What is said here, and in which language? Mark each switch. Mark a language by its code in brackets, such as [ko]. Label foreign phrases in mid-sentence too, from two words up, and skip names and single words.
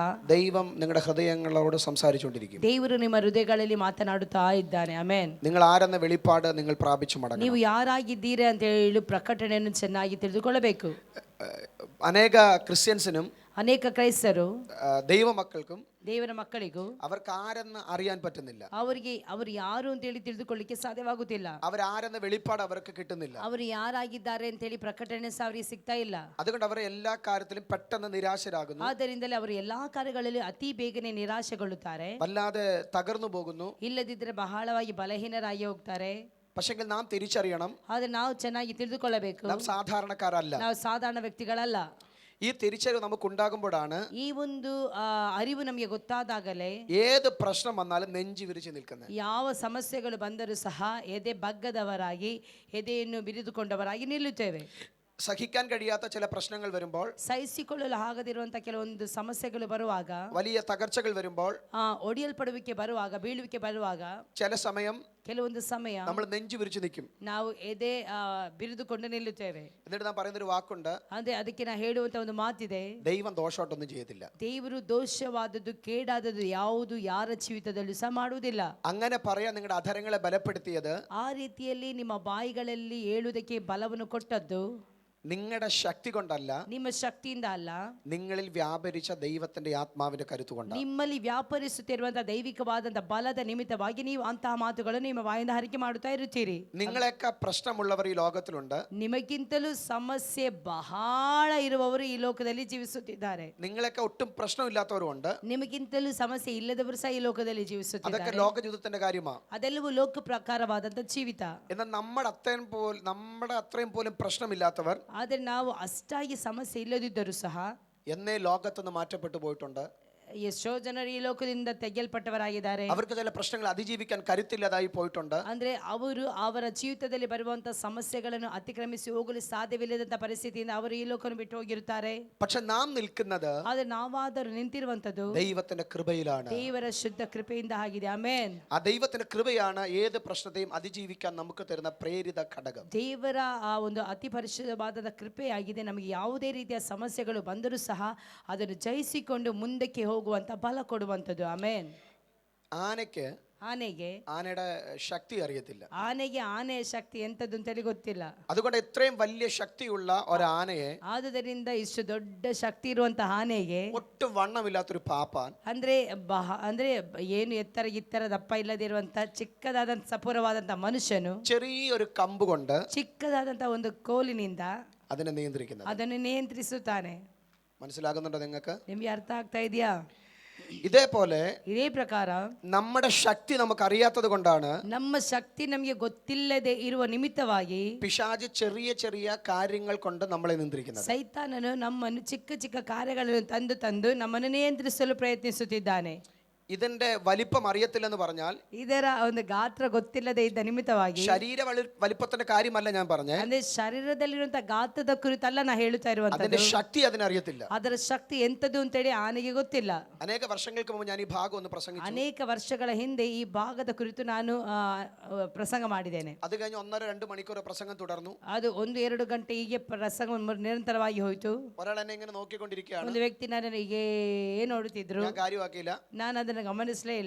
[ml] ദൈവം നിങ്ങളുടെ ഹൃദയങ്ങളോട് സംസാരിച്ചുകൊണ്ടിരിക്കും. [kn] ದೇವರು ನಿಮ್ಮ ಹೃದಯಗಳಲ್ಲಿ ಮಾತನಾಡುತ್ತಾ ಇದ್ದಾನೆ. ಆಮೆನ್. [ml] നിങ്ങൾ ആരെന്ന വെളിപ്പാട് നിങ്ങൾ പ്രാപിച്ചു മടങ്ങണം. [kn] ನೀವು ಯಾರಾಗಿದ್ದೀರಿ ಅಂತ ಹೇಳಿ ಪ್ರಕಟಣೆಯನ್ನು ಚೆನ್ನಾಗಿ ತಿಳಿದುಕೊಳ್ಳಬೇಕು. [ml] അനേക ക്രിസ്ത്യൻസിനും, [kn] ಅನೇಕ ಕ್ರೈಸ್ತರು, [ml] ദൈവമക്കൾക്കും, [kn] ದೇವರ ಮಕ್ಕಳಿಗೂ [ml] അവർക്ക് ആരെന്ന് അറിയാൻ പറ്റുന്നില്ല. [kn] ಅವರಿಗೆ ಅವರು ಯಾರು ಅಂತ ಹೇಳಿ ತಿಳಿದುಕೊಳ್ಳಿಕ್ಕೆ ಸಾಧ್ಯವಾಗುತ್ತಿಲ್ಲ. [ml] അവരാരെന്ന വെളിപ്പാട് അവർക്ക് കിട്ടുന്നില്ല. [kn] ಅವರು ಯಾರಾಗಿದ್ದಾರೆ ಅಂತ ಹೇಳಿ ಪ್ರಕಟಣೆ ಸಹ ಅವರಿಗೆ ಸಿಗ್ತಾ ಇಲ್ಲ. [ml] അതുകൊണ്ട് അവർ എല്ലാ കാര്യത്തിലും പെട്ടെന്ന് നിരാശരാകുന്നു. [kn] ಆದ್ದರಿಂದಲೇ ಅವರು ಎಲ್ಲಾ ಕಾರ್ಯಗಳಲ್ಲಿ ಅತಿ ಬೇಗನೆ ನಿರಾಶೆಗೊಳ್ಳುತ್ತಾರೆ, [ml] വല്ലാതെ തകർന്നു പോകുന്നു. [kn] ಇಲ್ಲದಿದ್ದರೆ ಬಹಳವಾಗಿ ಬಲಹೀನರಾಗಿ ಹೋಗ್ತಾರೆ. [ml] പക്ഷെങ്കിൽ നാം തിരിച്ചറിയണം, [kn] ಆದ್ರೆ ನಾವು ಚೆನ್ನಾಗಿ ತಿಳಿದುಕೊಳ್ಳಬೇಕು, [ml] നാം സാധാരണക്കാരല്ല. [kn] ನಾವು ಸಾಧಾರಣ ವ್ಯಕ್ತಿಗಳಲ್ಲ. [ml] ഈ തിരിച്ചറിവ് നമുക്ക് ഉണ്ടാകുമ്പോഴാണ് [kn] ಈ ಒಂದು ಅರಿವು ನಮಗೆ ಗೊತ್ತಾದಾಗಲೇ [ml] ഏത് പ്രശ്നം വന്നാലും നെഞ്ചി വിരിച്ച് നിൽക്കുന്നത്. [kn] ಯಾವ ಸಮಸ್ಯೆಗಳು ಬಂದರೂ ಸಹ ಎದೆ ಬಗ್ಗದವರಾಗಿ, ಎದೆಯನ್ನು ಬಿರಿದುಕೊಂಡವರಾಗಿ ನಿಲ್ಲುತ್ತೇವೆ. [ml] സഹിക്കാൻ കഴിയാത്ത ചില പ്രശ്നങ്ങൾ വരുമ്പോൾ, [kn] ಸಹಿಸಿಕೊಳ್ಳಲು ಆಗದಿರುವಂತಹ ಕೆಲವೊಂದು ಸಮಸ್ಯೆಗಳು ಬರುವಾಗ, [ml] വലിയ തകർച്ചകൾ വരുമ്പോൾ, [kn] ಒಡೆಯಲ್ಪಡುವಿಕೆ ಬರುವಾಗ, ಬೀಳುವಿಕೆ ಬರುವಾಗ, [ml] ചില സമയം [kn] ಕೆಲವೊಂದು ಸಮಯ [ml] നമ്മൾ നെഞ്ചു വിരിച്ചു നിൽക്കും. [kn] ನಾವು ಎದೆ ಬಿರಿದುಕೊಂಡು ನಿಲ್ಲುತ್ತೇವೆ. [ml] എന്നിട്ട് നാം പറയുന്നൊരു വാക്കുണ്ട്, [kn] ಅಂದ್ರೆ ಅದಕ್ಕೆ ನಾ ಹೇಳುವಂತ ಒಂದು ಮಾತಿದೆ, [ml] ദൈവം ദോഷമായിട്ടൊന്നും ചെയ്യത്തില്ല. [kn] ದೇವರು ದೋಷವಾದದ್ದು ಕೇಡಾದದ್ದು ಯಾವುದು ಯಾರ ಜೀವಿತದಲ್ಲೂ ಸಹ ಮಾಡುವುದಿಲ್ಲ. [ml] അങ്ങനെ പറയാൻ നിങ്ങളുടെ അധരങ്ങളെ ബലപ്പെടുത്തിയത്, [kn] ಆ ರೀತಿಯಲ್ಲಿ ನಿಮ್ಮ ಬಾಯಿಗಳಲ್ಲಿ ಹೇಳುವುದಕ್ಕೆ ಬಲವನ್ನು ಕೊಟ್ಟದ್ದು [ml] നിങ്ങളുടെ ശക്തി കൊണ്ടല്ല, [kn] ನಿಮ್ಮ ಶಕ್ತಿಯಿಂದ ಅಲ್ಲ, [ml] നിങ്ങളിൽ വ്യാപരിച്ച ദൈവത്തിന്റെ ആത്മാവിന്റെ കരുത്ത് കൊണ്ടാണ്. [kn] ನಿಮ್ಮಲ್ಲಿ ವ್ಯಾಪರಿಸುತ್ತಿರುವಂತಹ ದೈವಿಕವಾದಂತಹ ಬಲದ ನಿಮಿತ್ತವಾಗಿ ನೀವು ಅಂತಹ ಮಾತುಗಳನ್ನು ನಿಮ್ಮ ಬಾಯಿಂದ ಹರಿಕೆ ಮಾಡುತ್ತಾ ಇರುತ್ತೀರಿ. [ml] നിങ്ങളെയൊക്കെ പ്രശ്നമുള്ളവർ ഈ ലോകത്തിലുണ്ട്. [kn] ನಿಮಗಿಂತಲೂ ಸಮಸ್ಯೆ ಬಹಳ ಇರುವವರು ಈ ಲೋಕದಲ್ಲಿ ಜೀವಿಸುತ್ತಿದ್ದಾರೆ. [ml] നിങ്ങളെയൊക്കെ ഒട്ടും പ്രശ്നമില്ലാത്തവരുണ്ട്. [kn] ನಿಮಗಿಂತಲೂ ಸಮಸ್ಯೆ ಇಲ್ಲದವರು ಸಹ ಈ ಲೋಕದಲ್ಲಿ [ml] അതൊക്കെ [kn] ಜೀವಿಸುತ್ತಿದ್ದಾರೆ. [ml] ലോകജീവിതത്തിന്റെ കാര്യമാണ്. [kn] ಅದೆಲ್ಲವೂ ಲೋಕ ಪ್ರಕಾರವಾದಂತಹ ಜೀವಿತ. [ml] എന്നാൽ നമ്മുടെ അത്രയും പോലും പ്രശ്നമില്ലാത്തവർ, [kn] ಆದರೆ ನಾವು ಅಷ್ಟಾಗಿ ಸಮಸ್ಯೆ ಇಲ್ಲದಿದ್ದರೂ ಸಹ [ml] എന്നേ ലോകത്തുനിന്ന് മാറ്റപ്പെട്ടു പോയിട്ടുണ്ട്. [kn] ಎಷ್ಟೋ ಜನರು ಈ ಲೋಕದಿಂದ ತೆಗೆಯಲ್ಪಟ್ಟವರಾಗಿದ್ದಾರೆ. [ml] അവർക്ക് ചില പ്രശ്നങ്ങൾ അതിജീവിക്കാൻ കരുത്തില്ലാതായി പോയിട്ടുണ്ട്. [kn] ಅಂದ್ರೆ ಅವರು ಅವರ ಜೀವಿತದಲ್ಲಿ ಬರುವಂತಹ ಸಮಸ್ಯೆಗಳನ್ನು ಅತಿಕ್ರಮಿಸಿ ಹೋಗಲು ಸಾಧ್ಯವಿಲ್ಲದಂತ ಪರಿಸ್ಥಿತಿಯಿಂದ ಅವರು ಈ ಲೋಕವನ್ನು ಬಿಟ್ಟು ಹೋಗಿರುತ್ತಾರೆ. [ml] പക്ഷെ നാം നിൽക്കുന്നത് [kn] ಆದ್ರೆ ನಾವಾದರೂ ನಿಂತಿರುವಂತದ್ದು [ml] ദൈവത്തിന്റെ കൃപയിലാണ്. [kn] ದೇವರ ಶುದ್ಧ ಕೃಪೆಯಿಂದ ಆಗಿದೆ. ಆಮೆನ್. [ml] ആ ദൈവത്തിന്റെ കൃപയാണ് ഏത് പ്രശ്നത്തെയും അതിജീവിക്കാൻ നമുക്ക് തരുന്ന പ്രേരിത ഘടകം. [kn] ದೇವರ ಆ ಒಂದು ಅತಿ ಪರಿಶುದ್ಧವಾದ ಕೃಪೆಯಾಗಿದೆ. ನಮಗೆ ಯಾವುದೇ ರೀತಿಯ ಸಮಸ್ಯೆಗಳು ಬಂದರೂ ಸಹ ಅದನ್ನು ಜಯಿಸಿಕೊಂಡು ಮುಂದಕ್ಕೆ ಹೋಗುವಂತ ಬಲ ಕೊಡುವಂಥದ್ದು. ಆಮೆನ್. [ml] ആനയുടെ ശക്തി അറിയത്തില്ല. [kn] ಆನೆಗೆ ಆನೆಯ ಶಕ್ತಿ ಎಂತದ್ದು ಅಂತೇಳಿ ಗೊತ್ತಿಲ್ಲ. [ml] അതുകൊണ്ട് ഇത്രയും വലിയ ശക്തിയുള്ള ഒരാനയെ, [kn] ಆದುದರಿಂದ ಇಷ್ಟು ದೊಡ್ಡ ಶಕ್ತಿ ಇರುವಂತಹ ಆನೆಗೆ [ml] ഒട്ടും വണ്ണമില്ലാത്തൊരു പാപ്പാൻ, [kn] ಅಂದ್ರೆ ಅಂದ್ರೆ ಏನು ಎತ್ತರ ದಪ್ಪ ಇಲ್ಲದಿರುವಂತ ಚಿಕ್ಕದಾದಂತ ಸಪೂರವಾದಂತ ಮನುಷ್ಯನು [ml] ചെറിയൊരു കമ്പ് കൊണ്ട് [kn] ಚಿಕ್ಕದಾದಂತ ಒಂದು ಕೋಲಿನಿಂದ [ml] അതിനെ നിയന്ത്രിക്കുന്നത്. [kn] ಅದನ್ನು ನಿಯಂತ್ರಿಸುತ್ತಾನೆ. [ml] മനസ്സിലാകുന്നുണ്ടോ നിങ്ങൾക്ക്? [kn] ನಿಮ್ಗೆ ಅರ್ಥ ಆಗ್ತಾ ಇದೆಯಾ? [ml] ഇതേപോലെ [kn] ಇದೇ ಪ್ರಕಾರ [ml] നമ്മുടെ ശക്തി നമുക്ക് അറിയാത്തത് കൊണ്ടാണ് [kn] ನಮ್ಮ ಶಕ್ತಿ ನಮಗೆ ಗೊತ್ತಿಲ್ಲದೆ ಇರುವ ನಿಮಿತ್ತವಾಗಿ [ml] പിശാച് ചെറിയ ചെറിയ കാര്യങ്ങൾ കൊണ്ട് നമ്മളെ നിയന്ത്രിക്കുന്നത്. [kn] ಸೈತಾನನು ನಮ್ಮನ್ನು ಚಿಕ್ಕ ಚಿಕ್ಕ ಕಾರ್ಯಗಳನ್ನು ತಂದು ನಮ್ಮನ್ನು ನಿಯಂತ್ರಿಸಲು ಪ್ರಯತ್ನಿಸುತ್ತಿದ್ದಾನೆ. [ml] ഇതിന്റെ വലിപ്പം അറിയത്തില്ലെന്ന് പറഞ്ഞാൽ, [kn] ಇದರ ಒಂದು ಗಾತ್ರ ಗೊತ್ತಿಲ್ಲದೆ ಇದ್ದ ನಿಮಿತ್ತವಾಗಿ, [ml] ശരീര വലിപ്പത്തിന്റെ കാര്യമല്ല ഞാൻ പറഞ്ഞേ, [kn] ಅಂದ್ರೆ ಶರೀರದಲ್ಲಿರುವಂತಹ ಗಾತ್ರದ ಕುರಿತಲ್ಲ ನಾ ಹೇಳುತ್ತಾ ಇರುವಂತದ್ದು. [ml] അതിന്റെ ശക്തി അതിനറിയത്തില്ല. [kn] ಅದರ ಶಕ್ತಿ ಎಂತದ್ದು ಅಂತೇಳಿ ಆನೆಗೆ ಗೊತ್ತಿಲ್ಲ. [ml] ಅನೇಕ ವರ್ಷങ്ങൾക്ക് ಮುമ്പ് ഞാൻ ഈ ഭാഗം ഒന്ന് പ്രസംഗിച്ചു. [kn] ಅನೇಕ ವರ್ಷಗಳ ಹಿಂದೆ ಈ ಭಾಗದ ಕುರಿತು ನಾನು ಪ್ರಸಂಗ ಮಾಡಿದ್ದೇನೆ. [ml] ಅದು കഴിഞ്ഞ് 1.5-2 ಮಣಿക്കൂർ ಪ್ರಸಂഗം തുടർന്നു. [kn] ಅದು 1-2 ಗಂಟೆ ಹೀಗೆ ಪ್ರಸಂಗ ನಿರಂತರವಾಗಿ ಹೋಯಿತು. [ml] ഒരാൾ എന്നെ ഇങ്ങനെ നോക്കിക്കൊണ്ടിരിക്കുകയാണ്. [kn] ಒಂದು ವ್ಯಕ್ತಿ ನನ್ನನ್ನು ಹೀಗೆ ನೋಡುತ್ತಿದ್ರು. [ml] ഞാൻ കാര്യമാക്കിയില്ല. [kn] ನಾನು ಅದನ್ನು ಗಮನಿಸಲೇ ಇಲ್ಲ.